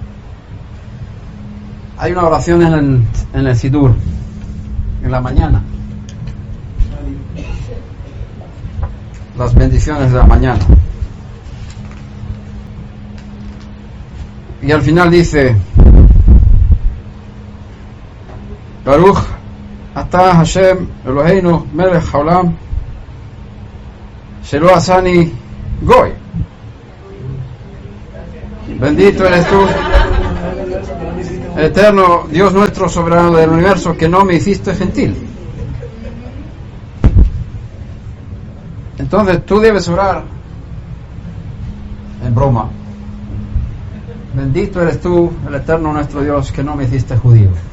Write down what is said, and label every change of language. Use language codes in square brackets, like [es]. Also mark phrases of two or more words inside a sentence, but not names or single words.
[es] Hay una oración en el Sidur, en la mañana. Las bendiciones de la mañana. Y al final dice, [he] ברוך אתה השם אלהינו מלך העולם שלא עשני גוי. [es] Bendito eres tú, eterno Dios nuestro, soberano del universo, que no me hiciste gentil. Entonces tú debes orar en broma: bendito eres tú, el eterno nuestro Dios, que no me hiciste judío.